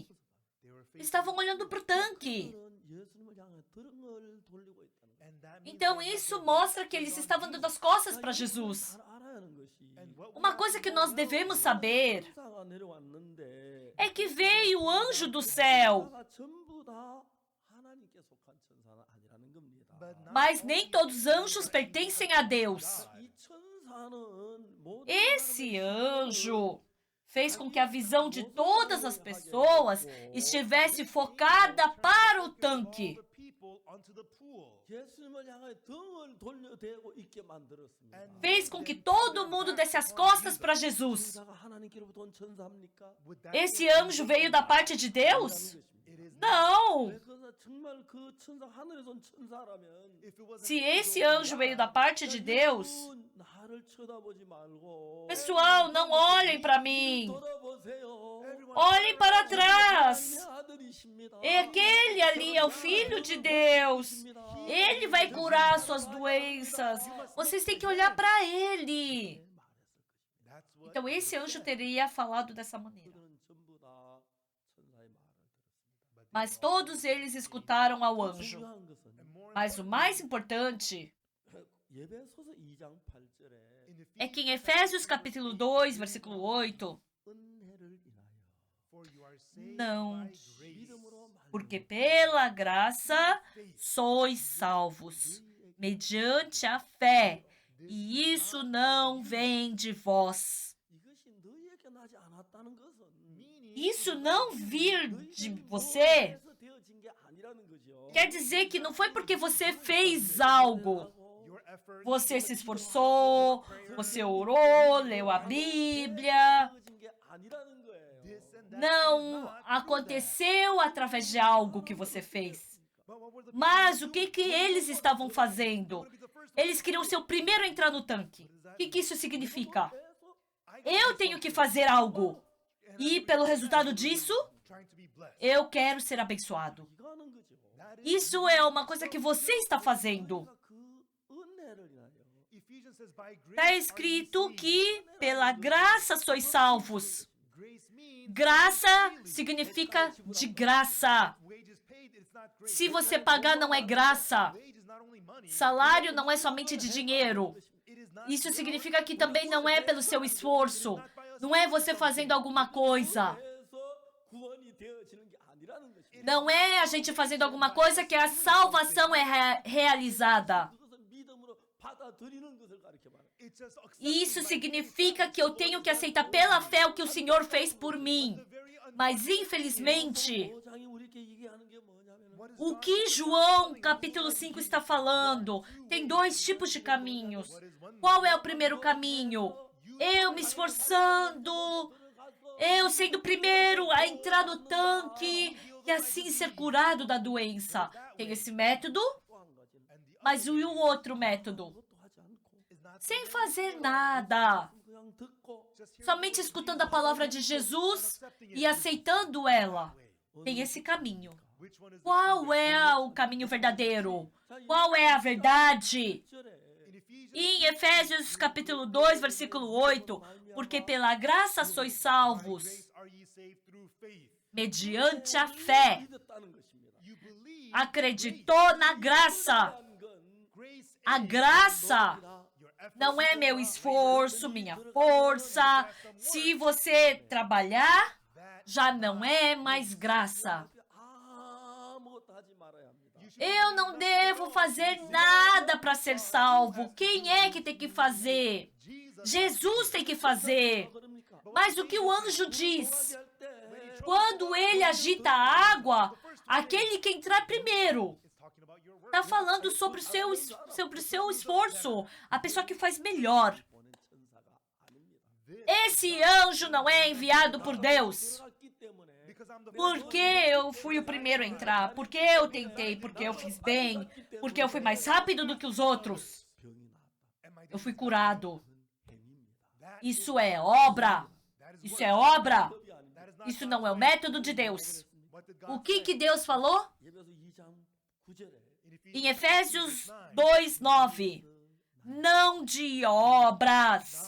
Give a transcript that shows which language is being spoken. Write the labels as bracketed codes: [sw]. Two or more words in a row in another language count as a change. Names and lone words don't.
[pt] Estavam olhando para o tanque. Então isso mostra que eles estavam dando as costas para Jesus. Uma coisa que nós devemos saber é que veio o anjo do céu. Mas nem todos os anjos pertencem a Deus. [ko] 이 천사는 모든 [pt] Esse [ko] 사람의 [pt] anjo fez com que a visão de todas as pessoas estivesse focada para o tanque. [en] the people onto the pool. [ko] 예수님을 향해 등을 돌려대고 있게 만들었습니다. [pt] Fez com que todo mundo desse as costas para Jesus. [ko] 천사가 하나님께로부터 온 천사입니까? [en] Would that [pt] Esse anjo veio da parte de Deus? [en] it is [pt] Não! [ko] 왜 그러나 정말 그 천사 하늘에서 온 천사라면 [en] if it wasn't [pt] Se esse anjo veio da parte de Deus, [ko] 여러분, 나를 쳐다보지 말고 [pt] pessoal, não olhem para mim. [ko] 돌아보세요. [pt] Olhem para trás. [ko] 하나님의 아들이십니다. [pt] E aquele ali é o Filho de Deus. Ele vai curar suas doenças. Vocês têm que olhar para ele. [en] that's what [pt] Então esse anjo teria falado dessa maneira. [ko] 그들은 전부 다 천사의 말을 들었습니다. [pt] Mas todos eles escutaram ao anjo. [ko] 중요한 것은 [en] and more [pt] Mas o mais importante [ko] 예배소서 2장 8절에 [en] in [pt] é que em Efésios capítulo 2, versículo 8, [ko] 은혜를 인하여 [en] for you are saved [pt] Não. [en] by grace. [ko] 믿음으로 말미암아 [pt] porque pela graça sois salvos, mediante a fé, e isso não vem de vós. [ko] 이것이 너희에게 나지 않았다는 것은 [pt] Isso não vir de você [ko] 너희에게서 되어진 게 아니라는 거죠. [pt] quer dizer que não foi porque você fez algo. [en] Your effort, [pt] Você se esforçou, você orou, leu a Bíblia. [ko] 되어진 게 아니라는 거예요. [en] this and that [pt] Não aconteceu através de algo que você fez. Mas o que eles estavam fazendo? Eles queriam ser o primeiro a entrar no tanque. O que isso significa? Eu tenho que fazer algo. E pelo resultado disso, [en] trying to be blessed. [pt] eu quero ser abençoado. [ko] 이거 하는 거죠. [en] That is [pt] Isso é uma coisa que você está fazendo. [ko] 그 은혜를 인하여 [en] Ephesians says by grace [pt] Está [en] are you [pt] escrito [en] saved. [pt] que pela graça sois salvos. [en] Grace means [pt] Graça significa de graça. [en] wages paid, it's not grace. [pt] Se você pagar, não é graça. [en] Wage is not only money. [pt] Salário não é somente de dinheiro. [en] It is not [pt] Isso significa que também não é pelo seu esforço. Não é você fazendo alguma coisa. [ko] 해서 구원이 되어지는 게 아니라는 것입니다. [pt] Não é a gente fazendo alguma coisa que a salvação é realizada. [ko] 그것은 믿음으로 받아들이는 것을 가르쳐 말해요. [en] it's just [pt] E isso significa que eu tenho que aceitar pela fé o que o Senhor fez por mim. Mas infelizmente, [ko] 5장이 우리에게 얘기하는 게 뭐냐면 [pt] o que João capítulo 5 está falando? Tem dois tipos de caminhos. Qual é o primeiro caminho? Eu me esforçando, eu sendo o primeiro a entrar no tanque e assim ser curado da doença. Tem esse método, [ko] 또한 가지는 [pt] mas e o outro método? [ko] 그것도 하지 않고 [pt] Sem fazer nada, [ko] 그냥 듣고 [pt] somente escutando a palavra de Jesus e aceitando ela. Tem esse caminho. [en] which one is [pt] Qual é o caminho verdadeiro? Qual é a verdade? [ko] 10절에 [en] in Ephesians [pt] Em Efésios capítulo 2, versículo 8, porque pela graça sois salvos, [en] grace are ye saved through faith. [pt] mediante a fé. [ko] 믿었다는 것입니다. [en] You believe [pt] Acreditou na graça. [ko] 한 건 [en] grace [pt] A graça [en] your effort [pt] não é meu esforço, minha força. Se você trabalhar, já não é mais graça. [ko] 아무것도 하지 말아야 합니다. [pt] Eu não devo fazer nada para ser salvo. Quem é que tem que fazer? Jesus tem que fazer. [ko] 그럽니까? [pt] Mas o que o anjo diz? [ko] 할 때, [pt] Quando ele agita a água, aquele que entrar primeiro [en] it's talking about your work. [pt] está falando sobre o seu esforço. A pessoa que faz melhor. [ko] 보낸 천사가 아닙니다. [pt] Esse anjo não é enviado por Deus. [ko] 들어갔기 때문에 [en] Because I'm the [pt] Porque eu fui o primeiro a entrar, porque eu tentei, porque eu fiz bem, porque eu fui mais rápido do que os outros. [ko] 병이 나았다. [en] am I [pt] Eu fui curado. [ko] 행위입니다. [en] that [pt] Isso é obra. Isso é obra. [ko] 법이 아닙니다. [en] that is not [pt] Isso não é o método de Deus. [en] what did [pt] O [en] God [pt] que Deus falou? [ko] 예배서 2장 9절에 [en] in [pt] Em Ephesians Efésios 2:9. Não de obras.